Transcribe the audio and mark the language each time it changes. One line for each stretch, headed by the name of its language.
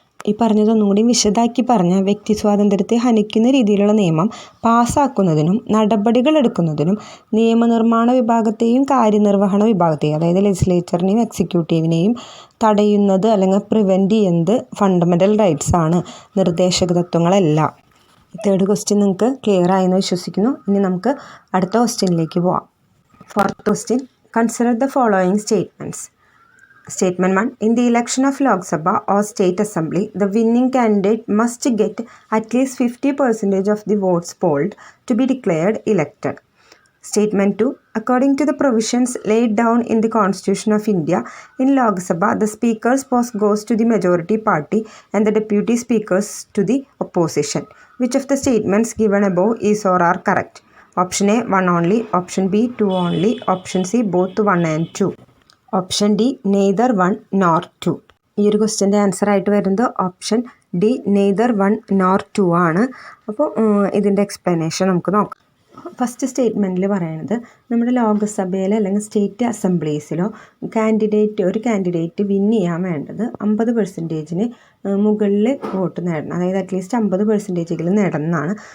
Malayalam: ഈ പറഞ്ഞതൊന്നും കൂടി വിശദമാക്കി പറഞ്ഞ വ്യക്തി സ്വാതന്ത്ര്യത്തെ ഹനിക്കുന്ന രീതിയിലുള്ള നിയമം പാസ്സാക്കുന്നതിനും നടപടികൾ എടുക്കുന്നതിനും നിയമനിർമ്മാണ വിഭാഗത്തെയും കാര്യനിർവഹണ വിഭാഗത്തെയും, അതായത് ലെജിസ്ലേച്ചറിനെയും എക്സിക്യൂട്ടീവിനെയും തടയുന്നത് അല്ലെങ്കിൽ പ്രിവെൻറ്റ് ചെയ്യുന്നത് ഫണ്ടമെൻ്റൽ റൈറ്റ്സ് ആണ്, നിർദ്ദേശക തത്വങ്ങളല്ല. തേർഡ് ക്വസ്റ്റ്യൻ നിങ്ങൾക്ക് ക്ലിയർ ആയെന്ന് വിശ്വസിക്കുന്നു. ഇനി നമുക്ക് അടുത്ത ക്വസ്റ്റ്യനിലേക്ക് പോവാം. Fourth question.
English: Consider the following statements. Statement 1. In the election of Lok Sabha or State Assembly, the winning candidate must get at least 50% of the votes polled to be declared elected. Statement 2. According to the provisions laid down in the Constitution of India, in Lok Sabha, the Speaker's post goes to the majority party and the Deputy Speakers to the opposition. Which of the statements given above is or are correct? Option A 1 only, option B 2 only, option C both 1 and 2. Option D neither 1 nor 2.
Malayalam: ഈ ഒരു ക്വസ്റ്റ്യൻ്റെ answer ആയിട്ട് വരുന്നത് option D neither 1 nor 2 ആണ്. അപ്പോൾ ഇതിൻ്റെ explanation നമുക്ക് നോക്കാം. First സ്റ്റേറ്റ്മെൻറ്റിൽ പറയുന്നത് നമ്മുടെ ലോകസഭയിലോ അല്ലെങ്കിൽ സ്റ്റേറ്റ് അസംബ്ലീസിലോ ഒരു കാൻഡിഡേറ്റ് വിൻ ചെയ്യാൻ വേണ്ടത് 50%-ന് മുകളിൽ വോട്ട് നേടണം, അതായത് അറ്റ്ലീസ്റ്റ് 50%-എങ്കിലും നേടണമെന്നാണ്.